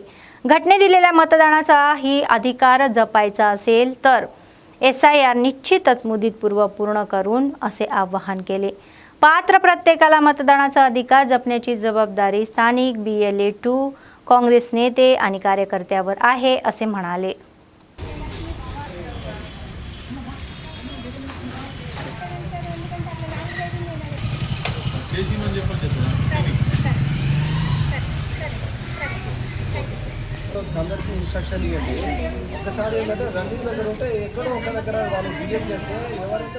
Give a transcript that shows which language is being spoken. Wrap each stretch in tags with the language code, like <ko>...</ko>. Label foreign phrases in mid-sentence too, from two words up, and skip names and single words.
<mr>घटने दिलेल्या मतदानाचा ही अधिकार जपायचा असेल तर SIR निश्चितच मुदतपूर्व पूर्ण करून असे आवाहन केले. पात्र प्रत्येकाला मतदानाचा अधिकार जपण्याची जबाबदारी स्थानिक BLA-2 काँग्रेस नेते आणि कार्यकर्त्यावर आहे असे म्हणाले.</mr> <te>అందరికీ ఇన్స్ట్రక్షన్ ఇవ్వండి. ఒకసారి ఏంటంటే రన్నింగ్ దగ్గర ఉంటే ఎక్కడో ఒక దగ్గర వాళ్ళు బిహేవ్ చేస్తే ఎవరైతే</te>